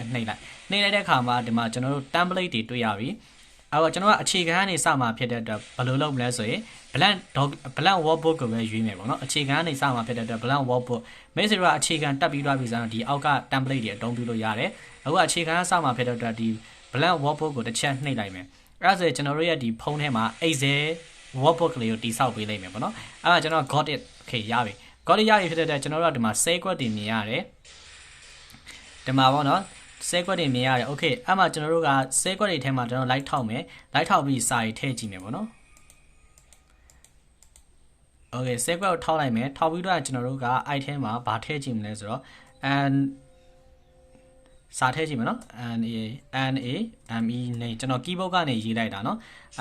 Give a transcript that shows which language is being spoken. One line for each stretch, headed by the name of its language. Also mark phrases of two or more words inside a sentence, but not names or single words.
Burmese: နှိပ်လိုက်တဲ့အခါမှာဒီမှာကျွန်တော်တို့ template တွေတွေ့ရပြီအဲ့တော့ကျွန်တော်ကအခြေခံကနေစမှာဖြစ်တဲ့အတွက်ဘယ်လိုလုပ်မလဲဆိုရင်
English: blank workbook
Burmese: ကိုပဲရွေးမယ်ပေါ့နော်အခြေခံ ကနေစမှာဖြစ်တဲ့အတွက်
English: blank workbook
Burmese: မိတ်ဆွေတို့ကအခြေခံတက်ပြီးသွားပြီဆိုတော့ဒီအောက်က template တွေအသုံးပြုလို့ရတယ်အခုအခြေခံကစမှာဖြစ်တဲ့အတွက်ဒီ
English: blank workbook
Burmese: ကိုတစ်ချက်နှိပ်လိုက်မယ်အဲ့ဒါဆိုရင်ကျွန်တော်တို့ရဲ့ဒီဖုန်းထဲမှာ
English: Excel workbook
Burmese: လေးကိုတိဆောက်ပေးလိုက်မယ်ပေါ့နော်အဲ့ဒါကျွန်တော်
English: got it okay
Burmese: ရပြီ
English: got it
Burmese: ရပြီဖြစ်တဲ့အတွက်ကျွန်တော်တို့ကဒီမှာ
English: save quad
Burmese: တွေမြင်ရတယ်ဒီမှာပေါ့နော်
English: save quad
Burmese: တွေမြင်ရတယ် okay အဲ့မှာကျွန်တော်တို့က
English: save quad
Burmese: တွေထဲမှာကျွန်တော် like ထောက်မယ် like ထောက်ပြီးစာရေးထည့်ကြည့်မယ်ပေါ့နော်
English: okay save quad
Burmese: ကိုထောက်လိုက်မယ်ထောက်ပြီးတော့ကျွန်တော်တို့က item မှာဗာထည့်ကြည့်မလဲဆိုတော့ and စာထည့်ကြည့်မယ်နော် NAME နဲ့ကျွန်တော် keyboard ကနေရေးလိုက်တာเนาะအဲ